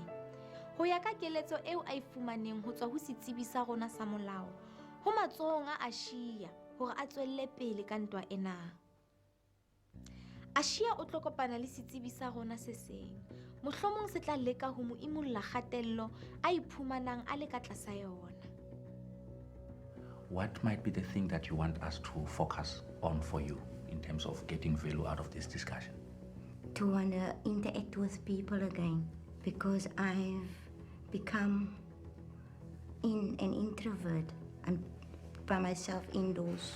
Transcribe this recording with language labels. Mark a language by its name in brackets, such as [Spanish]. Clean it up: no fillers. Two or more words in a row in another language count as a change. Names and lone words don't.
[Southern Sotho] Ho ya ka keletso eo a e fumaneng ho tswa ho setsebi sa rona sa molao, ho matsohong a Aashiya hore a tswelle pele ka ntwa ena. Aashiya o tlo kopana le setsebi sa rona se seng. Mohlomong se tla leka ho mo imulla kgatello a iphumanang a le ka tlasa yona. [English] what might be the thing that you want us to focus on for you in terms of getting value out of this discussion? To want to interact with people again, because I've become an introvert. I'm by myself indoors.